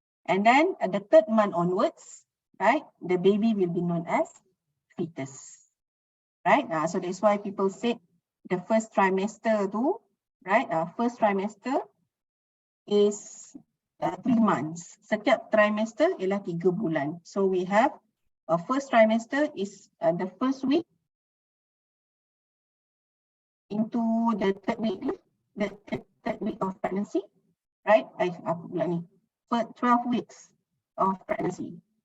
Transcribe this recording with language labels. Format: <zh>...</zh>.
<en>And then the 3rd month onwards, right? The baby will be known as fetus. Right, so that's why people say the first trimester tu, right? First trimester is 3 months.</en> <ms>Setiap trimester ialah 3 bulan.</ms> <en>So we have a first trimester is the first week into the 3rd week, the 3rd week of pregnancy, right?</en> <ms>Apa pula ni?</ms> <en>12 weeks of pregnancy.</en>